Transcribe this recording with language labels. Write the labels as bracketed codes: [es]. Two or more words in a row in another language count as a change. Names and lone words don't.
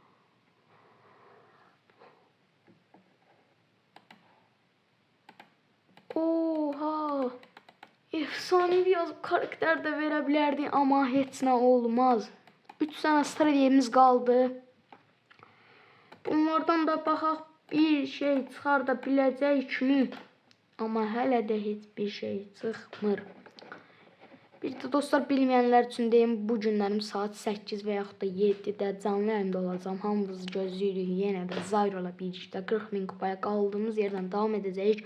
[tr] Oha. Efsanevi yazıp karakter de verebilirdi ama [az] heç nə olmaz. [tr] 3 tane stratejimiz kaldı. [az] Bunlardan da baxaq bir şey çıxarda biləcəkmi? Amma hələ də heç bir şey çıxmır. Bir də dostlar bilməyənlər üçün deyim, bu günlərim saat 8 və yaxud da 7-də canlı yayında olacağım. Hamınızı gözləyirik. Yenə də Zyro'la birlikdə 40.000 kupaya qaldığımız yerdən davam edəcəyik.